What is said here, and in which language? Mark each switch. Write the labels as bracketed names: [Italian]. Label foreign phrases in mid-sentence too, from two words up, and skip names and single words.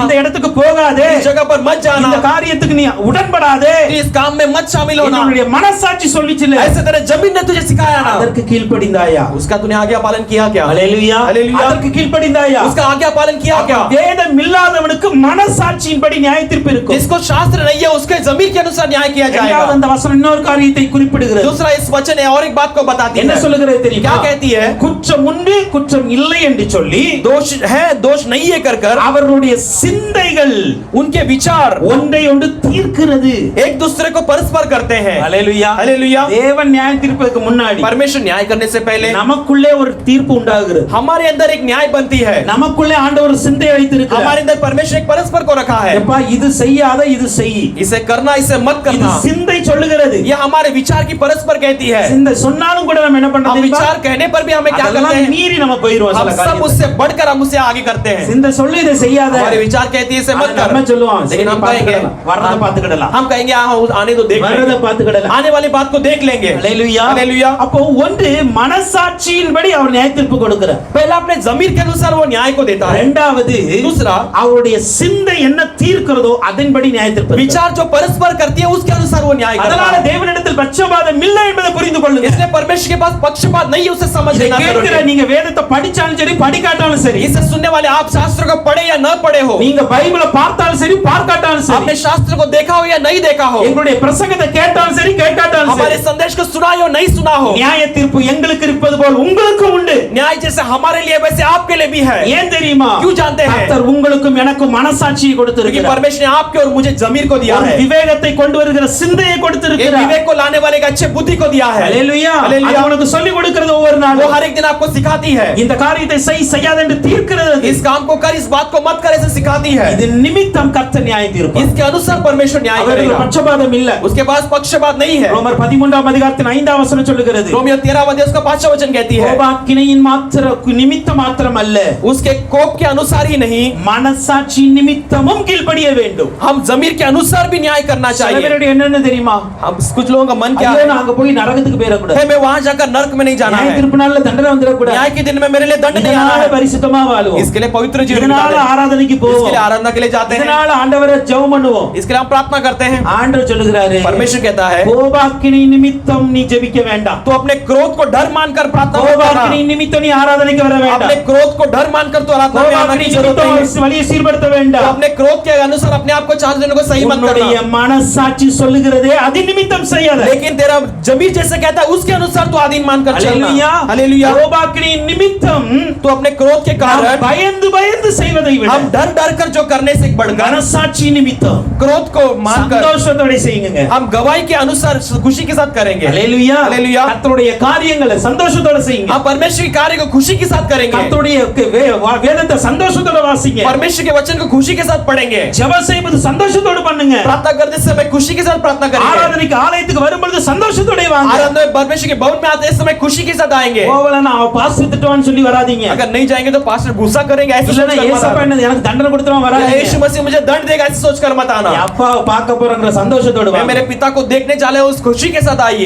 [Tamil] இந்த இடத்துக்கு போகாதே, [Hindi] इस जगह पर मत जाना, [Tamil] இந்த காரியத்துக்கு நீ உடன்படாதே, [Hindi] इस काम में मत शामिल होना. [Tamil] என்னுடைய மனசாட்சி சொல்லிச்சுல. [Hindi] ऐसे तेरे जमीर ने तुझे सिखाया ना, [Tamil] அதற்கு கீழ்ப்படிந்தாயா? [Hindi] उसका तूने आज्ञा पालन किया क्या? [Tamil] ஹalleluya [Hindi] हालेलुया. [Tamil] அதற்கு கீழ்ப்படிந்தாயா? [Hindi] उसका आज्ञा पालन किया क्या? [Tamil] வேதம் இல்லாதவனுக்கு மனசாட்சியின்படி நியாய தீர்ப்பு இருக்கும். [Hindi] जिसको शास्त्र नहीं है उसके जमीर के अनुसार न्याय किया [Tamil] இரண்டாவது [Hindi] जाएगा. [Tamil] அந்த வசனம் இன்னொரு காரியத்தை குறிப்பிடுகிறது. [Hindi] दूसरा इस वचन है और एक बात को बताती [Tamil] என்ன [Hindi] है. [Tamil] சொல்லுகிறது தெரியுமா? [Hindi] क्या कहती है? [Tamil] குற்றம் உண்டு குற்றம் இல்லை என்று சொல்லி [Hindi] दोष है दोष नहीं है कर कर [Tamil] அவர்களுடைய சிந்தைகள் [Hindi] उनके विचार [Tamil] ஒன்றை ஒன்று தீர்க்கிறது. [Hindi] एक दूसरे को परस्पर करते हैं. [Tamil] ஹalleluya [Hindi] हालेलुया. [Tamil] தேவன் நியாயம் தீர்ப்பதற்கு முன்னாடி [Hindi] परमेश्वर न्याय करने से पहले [Tamil] நமக்குள்ளே ஒரு தீர்ப்பு உண்டாகிறது. [Hindi] हमारे अंदर एक न्याय बनती है. [Tamil] நமக்குள்ளே ஆண்டவர் சிந்தை வைத்திருக்கிறார். [Hindi] हमारे अंदर परमेश्वर एक परस्पर को रखा है. [Tamil] எப்பா இது செய்யாத இது செய். [Hindi] इसे करना इसे मत [Tamil] இது [Hindi] करना. [Tamil] சிந்தை சொல்லுகிறது. [Hindi] ये हमारे विचार की परस्पर कहती है. [Tamil] சிந்தை சொன்னாலும் கூட நம்ம என்ன பண்றோம் [Hindi] हम [Tamil] தெரியுமா? [Hindi] विचार कहने पर भी हमें क्या करते [Tamil] அதெல்லாம் [Hindi] हैं? [Tamil] மீறி நம்ம போயிடுவோம் [Hindi] हम [Tamil] சில [Hindi] सब [Tamil] காரியத்தை. [Hindi] उससे बढ़कर हम उससे आगे करते हैं. [Tamil] சிந்தை சொல்லி இதை செய்யாத. [Hindi] हमारे विचार कहती है इसे मत कर. [Tamil] நம்ம சொல்லுவோம் [Hindi] लेकिन हम कहेंगे [Tamil] வரத பாத்துக்கிடலாம். [Hindi] हम कहेंगे हाँ आने तो देख [Tamil] வரத [Hindi] लेंगे. [Tamil] பாத்துக்கிடலாம். [Hindi] आने वाली बात को देख लेंगे. [Tamil] ஹalleluya [Hindi] हालेलुया. [Tamil] அப்போ ஒன்று மனசாட்சியின்படி அவர் நியாய தீர்ப்பு கொடுக்கிறார். [Hindi] पहला अपने जमीर के अनुसार वो न्याय को देता है. [Tamil] இரண்டாவது [Hindi] दूसरा [Tamil] அவருடைய சிந்தை என்ன தீர்க்கிறதோ அதன்படி நியாய தீர்ப்பு. [Hindi] विचार जो परस्पर करती है उसके अनुसार वो न्याय करता [Tamil] அதனால [Hindi] है. [Tamil] தேவனிடத்தில் பட்சபாதம் இல்லை என்பதை புரிந்து கொள்ளுங்க. [Hindi] इसलिए परमेश्वर के पास पक्षपात नहीं है उसे समझ [Tamil] இதை [Hindi] लेना [Tamil] கேட்கிற [Hindi] जरूरी है. [Tamil] நீங்க வேதத்தை படிச்சாலும் சரி படிக்காட்டாலும் சரி, [Hindi] इसे सुनने वाले आप शास्त्र को पढ़े या न पढ़े हो, [Tamil] நீங்க பைபிளை பார்த்தாலும் சரி பார்க்காட்டாலும் [Hindi] आपने [Tamil] சரி, [Hindi] शास्त्र को देखा हो या नहीं देखा हो, [Tamil] எங்களுடைய பிரசங்கத்தை கேட்டாலும் சரி கேட்காட்டாலும் [Hindi] हमारे [Tamil] சரி, [Hindi] संदेश को सुना हो नहीं सुना हो, [Tamil] நியாய தீர்ப்பு எங்களுக்கு இருப்பது போல் உங்களுக்கும் உண்டு. [Hindi] न्याय जैसे हमारे लिए वैसे आपके लिए भी है. [Tamil] ஏன் தெரியுமா? [Hindi] क्यों जानते हैं? [Tamil] கர்த்தர் உங்களுக்கும் எனக்கும் மனசாட்சியை [Hindi] क्योंकि [Tamil] கொடுத்திருக்கிறார். [Hindi] परमेश्वर ने आपके और मुझे जमीर को दिया [Tamil] ஒரு [Hindi] है. [Tamil] விவேகத்தை கொண்டு வருகிற சிந்தையை [Hindi] एक [Tamil] கொடுத்திருக்கிறார். [Hindi] विवेक को लाने वाले का अच्छे बुद्धि को दिया है. [Tamil] ஹalleluya [Hindi] हालेलुया. [Tamil] அது உனக்கு சொல்லி கொடுக்கிறது ஒவ்வொரு [Hindi] वो [Tamil] நாளும். [Hindi] हर एक दिन आपको सिखाती है. [Tamil] இந்த காரியத்தை செய்யாத என்று தீர்க்கிறது. [Hindi] इस काम को कर इस बात को मत कर ऐसे सिखाती है. [Tamil] இது நிமித்தம் கர்த்தர் நியாயம் தீர்ப்பார். [Hindi] इसके अनुसार परमेश्वर न्याय [Tamil] அவருக்கு [Hindi] करेगा. [Tamil] பட்சபாதம் இல்ல. [Hindi] उसके पास पक्षपात नहीं है. [Tamil] ரோமர் 13 அதிகாரத்தின் 5 வசனம் சொல்லுகிறது, [Hindi] रोमियो 13 अध्याय उसका 5वां वचन कहती है, [Tamil] கோபாக்கினையின் நிமித்த மாத்திரம் அல்ல, [Hindi] उसके कोप के अनुसार ही नहीं [Tamil] மனசாட்சி நிமித்தமும் கீழ்ப்படிய வேண்டும். [Hindi] हम जमीर के अनुसार भी न्याय करना [Tamil] சில [Hindi] चाहिए. [Tamil] பேருடைய என்னன்னு தெரியுமா? [Hindi] हम कुछ लोगों का मन क्या [Tamil] ஐயோ [Hindi] है? [Tamil] நான் அங்க போய் நரகத்துக்கு போயிட கூடாது. [Hindi] है मैं वहां जाकर नरक में नहीं जाना [Tamil] நியாய [Hindi] है। [Tamil] தீர்ப்பு நாள்ல தண்டனை வந்துடக்கூடாது. [Hindi] न्याय के दिन में मेरे लिए दंड नहीं आना [Tamil] இதனால [Hindi] है। [Tamil] பரிசுத்தமா வாழுவோம். [Hindi] इसके लिए पवित्र जीवन [Tamil] இதனால [Hindi] बिताते हैं। [Tamil] ஆராதனைக்கு [Hindi] इसके [Tamil] போவோம். [Hindi] लिए आराधना के लिए जाते हैं। [Tamil] இதனால ஆண்டவரை ஜெபம் பண்ணுவோம். [Hindi] इसके लिए हम प्रार्थना करते हैं। [Tamil] ஆண்டவர் சொல்லுகிறாரு, [Hindi] परमेश्वर कहता है [Tamil] கோபாக்கினி நிமித்தம் நீ ஜெபிக்க வேண்டாம். [Hindi] तो अपने क्रोध को डर मानकर प्रार्थना मत [Tamil] கோபாக்கினி [Hindi] करना। [Tamil] நிமித்தம் நீ ஆராதனைக்கு வர வேண்டாம். [Hindi] अपने क्रोध को डर मानकर तो आराधना में आने [Tamil] கோபாக்கினி [Hindi] की जरूरत नहीं है। [Tamil] நிமித்தம் வழியை சீர்படுத்த [Hindi] तो [Tamil] வேண்டாம். [Hindi] अपने क्रोध के अनुसार अपने आप को चार्ज देने को सही मत [Tamil] உன்னுடைய [Hindi] करना। [Tamil] மனசாட்சி சொல்லுகிறதே அது நிமித்தம் செய்யாத. [Hindi] लेकिन तेरा जमीर जैसे कहता है उसके अनुसार तो आधीन मानकर चलना। [Tamil] அல்லேலூயா. [Hindi] हालेलुया। [Tamil] கோபாக்கினி நிமித்தம் [Hindi] तो अपने क्रोध के [Tamil] நாம் [Hindi] कारण [Tamil] பயந்து பயந்து செய்வதை விட [Hindi] हम डर डर कर जो करने से बढ़कर [Tamil] மனசாட்சி நிமித்தம் [Hindi] क्रोध को मानकर [Tamil] சந்தோஷத்தோட செய்யுங்க. [Hindi] हम गवाही के अनुसार खुशी के साथ करेंगे। [Tamil] அல்லேலூயா. அல்லேலூயா. கர்த்தருடைய காரியங்களை சந்தோஷத்தோட செய்யுங்க. [Hindi] हम परमेश्वर के कार्य को खुशी के साथ करेंगे। [Tamil] கர்த்தருடைய வேதத்தை சந்தோஷத்தோட வாசிங்க. [Hindi] परमेश्वर के वचन को खुशी के साथ पढ़ेंगे। [Tamil] ஜெபம் செய்வது சந்தோஷத்தோட பண்ணுங்க. [Hindi] प्रार्थना करते समय खुशी के साथ प्रार्थना करेंगे। [Tamil] ஆராதனைக்கு ஆலயத்துக்கு வரும்பொழுது சந்தோஷத்தோட வாங்க. [Hindi] आराधना में परमेश्वर के भवन में आते समय खुशी के साथ आएंगे। [Tamil] போவலனா பாஸ்டர் திட்டுவான்னு சொல்லி வராதீங்க. [Hindi] अगर नहीं जाएंगे तो पास्टर गुस्सा करेंगे ऐसे [Tamil] இல்லனா [Hindi] सोचकर मत [Tamil] ஏசப்பா [Hindi] आना। [Tamil] என்ன எனக்கு தண்டனை கொடுத்துறோம் [Hindi] या [Tamil] வராதீங்க. [Hindi] यीशु मसीह मुझे दंड देगा ऐसे सोचकर मत आना। [Tamil] அப்பா பார்க்க போறங்கற சந்தோஷத்தோட [Hindi] मैं [Tamil] வாங்க. [Hindi] मेरे पिता को देखने जा रहे हैं उस खुशी के साथ आइए।